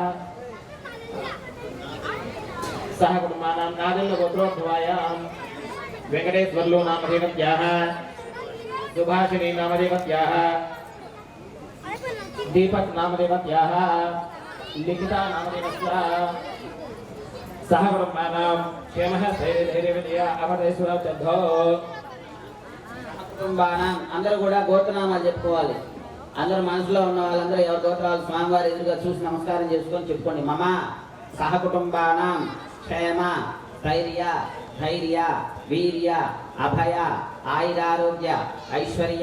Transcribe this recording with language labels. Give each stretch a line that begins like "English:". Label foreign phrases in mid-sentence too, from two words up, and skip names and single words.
Sanskrit: सह कुटुम्बानां नादिल्लगोत्रोद्भवायां वेङ्कटेश्वर्लो नामदेवत्याः सुभाषिणी नामदेवत्याः दीपक नामदेवत्याः लिखिता नामदेवत्याः सह कुटुम्बानां क्षेमः धैर्यविजया अमरेश्वरचद्धो
Telugu: కుటుంబానం అందరూ కూడా గోత్రనామాలు చెప్పుకోవాలి. అందరూ మనసులో ఉన్న వాళ్ళందరూ ఎవరి గోత్రాలు స్వామివారి ఎదురుగా చూసి నమస్కారం చేసుకొని చెప్పుకోండి.
Sanskrit: మమ సహ కుటుంబానం క్షేమ ధైర్య ధైర్య వీర్య అభయ ఆయురారోగ్య ఐశ్వర్య